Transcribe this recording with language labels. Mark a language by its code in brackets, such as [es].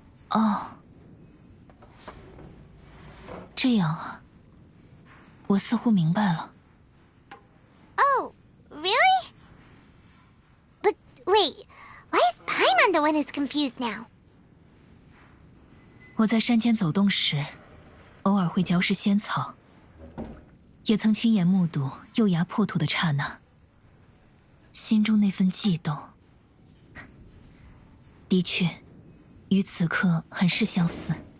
[zh] 哦，这样啊，我似乎明白了。 [en] Oh, really? But wait, why is Paimon the one who's confused now? [zh] 我在山间走动时，偶尔会嚼食仙草，也曾亲眼目睹幼芽破土的刹那，心中那份悸动，的确，与此刻很是相似。